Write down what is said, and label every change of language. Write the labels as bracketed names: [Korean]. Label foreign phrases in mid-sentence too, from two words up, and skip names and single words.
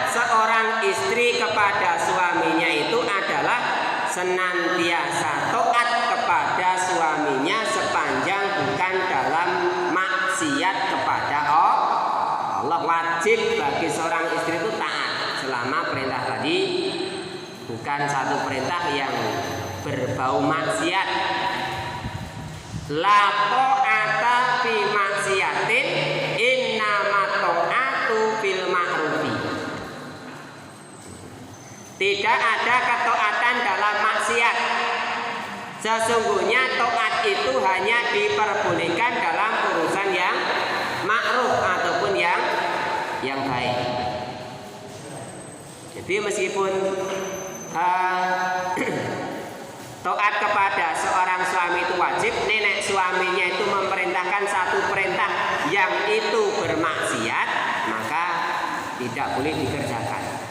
[Indonesian] seorang istri kepada suaminya itu adalah senantiasa taat kepada suaminya sepanjang bukan dalam maksiat kepada Allah. Wajib bagi seorang istri itu taat selama perintah tadi bukan satu perintah yang berbau maksiat. [Arabic] لا طاعة في معصية إنما الطاعة في المعروف. [Indonesian] Tidak ada ketaatan dalam maksiat. Sesungguhnya taat itu hanya diperbolehkan dalam urusan yang ma'ruf ataupun yang baik. Jadi meskipun taat kepada seorang suami itu wajib, nenek suaminya itu memerintahkan satu perintah yang itu bermaksiat, maka tidak boleh dikerjakan.